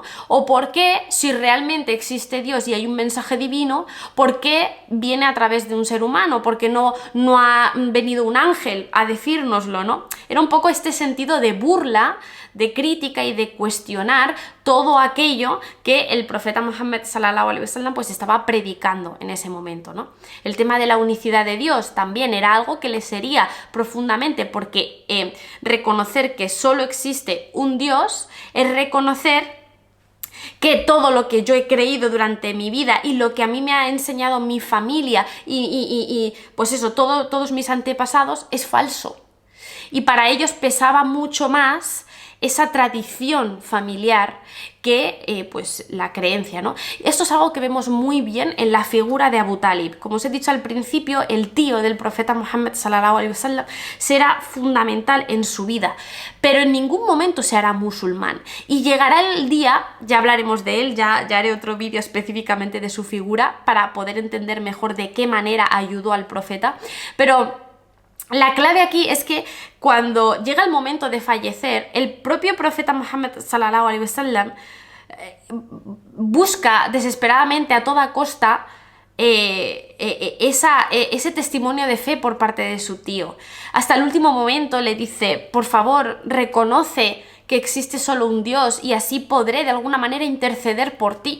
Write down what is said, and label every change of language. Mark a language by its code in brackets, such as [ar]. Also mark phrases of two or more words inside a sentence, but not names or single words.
[es] O ¿por qué, si realmente existe Dios y hay un mensaje divino, por qué viene a través de un ser humano? ¿Por qué no ha venido un ángel a decírnoslo, ¿no? Era un poco este sentido de burla, de crítica y de cuestionar todo aquello que el profeta Muhammad [ar] صلى الله عليه وسلم [es] pues estaba predicando en ese momento, ¿no? El tema de la unicidad de Dios también era algo que les hería profundamente, porque reconocer que solo existe un Dios es reconocer que todo lo que yo he creído durante mi vida y lo que a mí me ha enseñado mi familia y pues eso, todos mis antepasados es falso. Y para ellos pesaba mucho más esa tradición familiar que pues la creencia, ¿no? Esto es algo que vemos muy bien en la figura de Abu Talib. Como os he dicho al principio, el tío del profeta Muhammad [ar] صلى الله عليه وسلم [es] será fundamental en su vida, pero en ningún momento se hará musulmán. Y llegará el día, ya hablaremos de él, ya haré otro vídeo específicamente de su figura para poder entender mejor de qué manera ayudó al profeta, pero la clave aquí es que cuando llega el momento de fallecer, el propio profeta Muhammad [ar] صلى الله عليه وسلم [es] busca desesperadamente a toda costa ese testimonio de fe por parte de su tío. Hasta el último momento le dice: por favor, reconoce que existe solo un Dios y así podré de alguna manera interceder por ti.